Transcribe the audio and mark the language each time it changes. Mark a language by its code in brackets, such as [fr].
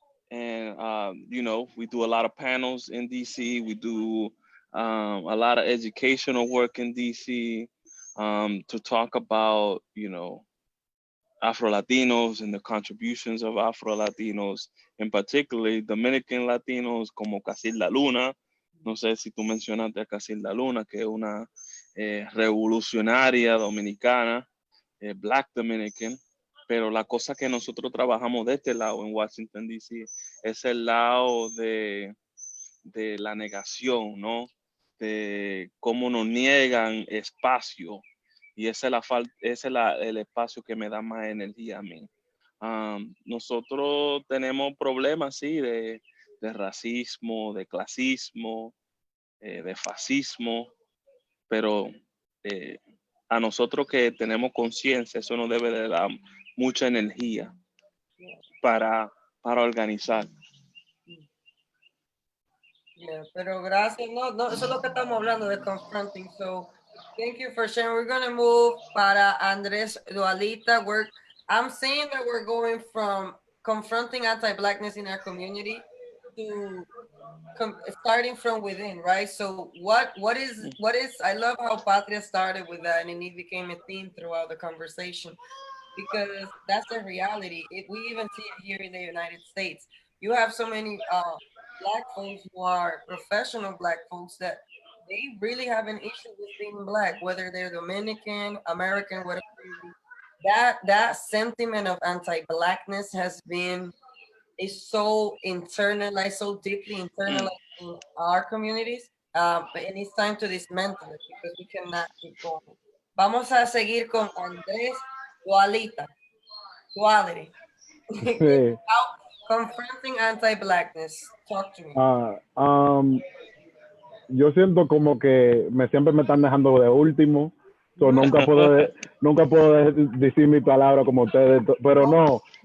[en] You know, we do a lot of panels in DC. We do a lot of educational work in DC, to talk about, you know, Afro-Latinos and the contributions of Afro-Latinos, in particularly Dominican Latinos [es] como Casilda Luna. No sé si tú mencionaste a Casilda Luna, que es una revolucionaria dominicana, [en] Black Dominican, [es] pero la cosa que nosotros trabajamos de este lado en Washington, D.C., es el lado de la negación, ¿no? De cómo nos niegan espacio, y ese es el espacio que me da más energía a mí. Nosotros tenemos problemas, sí, de racismo, de clasismo, de fascismo, pero a nosotros que tenemos conciencia, eso nos debe de dar mucha energía para organizar. [en] Yeah, [es] pero gracias. No, eso es lo que estamos hablando de [en] confronting. So, thank you for sharing. We're going to move [es] para [en] Andrés Dualita. I'm saying that we're going from confronting anti-Blackness in our community to starting from within, right? So what is, I love how Patria started with that, and it became a theme throughout the conversation, because that's the reality. We even see it here in the United States. You have so many Black folks who are professional Black folks that they really have an issue with being Black, whether they're Dominican, American, whatever. That sentiment of anti-Blackness is so internalized, so deeply internalized in our communities, and it's time to dismantle it, because we cannot keep going. [es] Vamos a seguir con Andrés Dualita. Duality. Sí. [en] Confronting anti-Blackness. Talk to me. [es] Yo siento como que siempre me están dejando de último. So nunca puedo decir mi palabra como ustedes, pero no.